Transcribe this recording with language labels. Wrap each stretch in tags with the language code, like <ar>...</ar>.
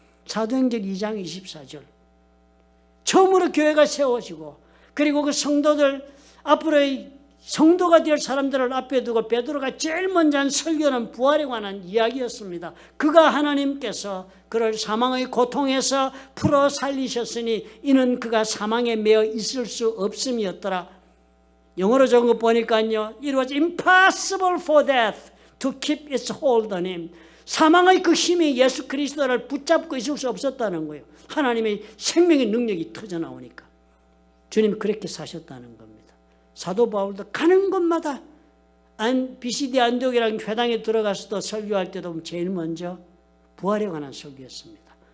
<ko>사도행전 2장 24절. 처음으로 교회가 세워지고 그리고 그 성도들 앞으로의 성도가 될 사람들을 앞에 두고 베드로가 제일 먼저 한 설교는 부활에 관한 이야기였습니다. 그가 하나님께서 그를 사망의 고통에서 풀어 살리셨으니 이는 그가 사망에 매어 있을 수 없음이었더라. 영어로 적은 거 보니까요.</ko> <en>It was impossible for death to keep its hold on him.</en> <ko>사망의 그 힘이 예수 그리스도를 붙잡고 있을 수 없었다는 거예요. 하나님의 생명의 능력이 터져나오니까. 주님이 그렇게 사셨다는 겁니다. 사도 바울도 가는 곳마다 BCD 안디옥이라는 회당에 들어가서도 설교할 때도 제일 먼저 부활에 관한 설교였습니다.</ko>